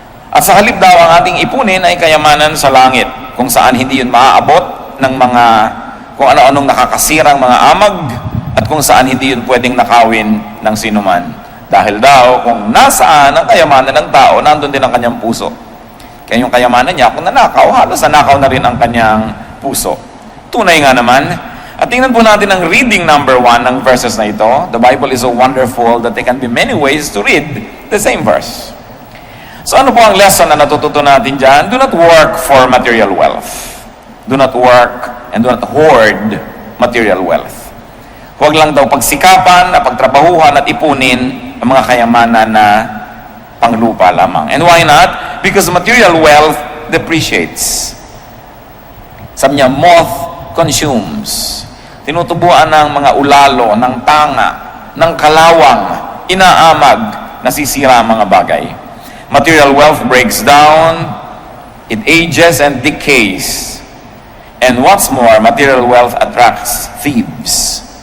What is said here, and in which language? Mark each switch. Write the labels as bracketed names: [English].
[Filipino] At sa halip daw, ang ating ipunin ay kayamanan sa langit, kung saan hindi yun maaabot ng mga kung ano-anong nakakasirang mga amag, at kung saan hindi yun pwedeng nakawin ng sinuman. Dahil daw, kung nasaan ang kayamanan ng tao, nandun din ang kanyang puso. Kaya yung kayamanan niya, kung nanakaw, halos nanakaw na rin ang kanyang puso. Tunay nga naman. At tingnan po natin ang reading number 1 ng verses na ito. [English] The Bible is so wonderful that there can be many ways to read the same verse. [Filipino] So ano po ang lesson na natututo natin dyan? [English] Do not work for material wealth. Do not work and do not hoard material wealth. [Filipino] Huwag lang daw pagsikapan, pagtrabahuhan at ipunin ang mga kayamanan na panglupa lamang. [English] And why not? Because material wealth depreciates. [Filipino] Sabi niya, [English] moth consumes. [Filipino] Tinutubuan ng mga ulalo, ng tanga, ng kalawang, inaamag, nasisira ang mga bagay. [English] Material wealth breaks down, it ages and decays. And what's more, material wealth attracts thieves.